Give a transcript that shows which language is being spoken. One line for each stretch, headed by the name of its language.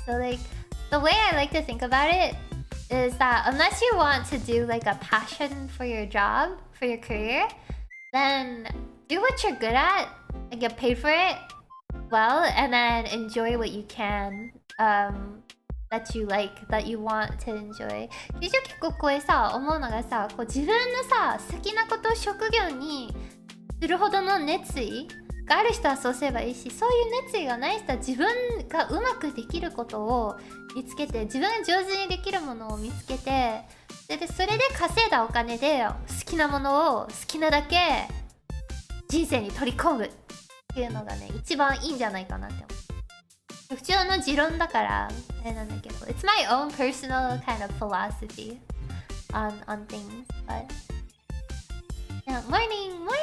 English: So like, the way I like to think about it is that unless you want to do like a passion for your job, for your career, then do what you're good at and get paid for it well, and then enjoy what you can, that you like, that you want to enjoy.
Japanese: 結構これさ、思うのがさ、こう自分のさ、好きなことを職業にするほどの熱意がある人はそうすればいいし、そういう熱意がない人は自分がうまくできることを見つけて、自分が上手にできるものを見つけて、でそれで稼いだお金で好きなものを好きなだけ人生に取り込むっていうのがね、一番いいんじゃないかなって思う。普通の持論だからあれなんだけど、
English: It's my own personal kind of philosophy on things, but yeah. Morning!